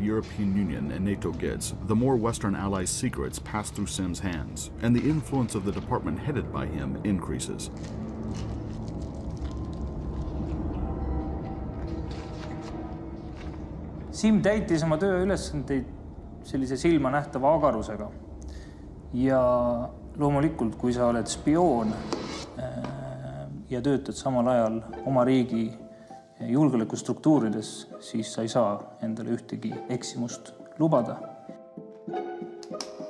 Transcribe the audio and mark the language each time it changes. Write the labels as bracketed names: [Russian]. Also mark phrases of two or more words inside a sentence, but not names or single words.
[English] European Union and NATO gets, the more Western allies' secrets pass through Simm's hands, and the influence of the department headed by him increases. [Estonian] Simm täitis oma tööülesandeid sellise silma nähtava agarusega. Ja loomulikult, kui sa oled spioon ja töötad samal ajal oma riigi julgeolekustruktuurides, siis sa ei saa endale ühtegi eksimust lubada.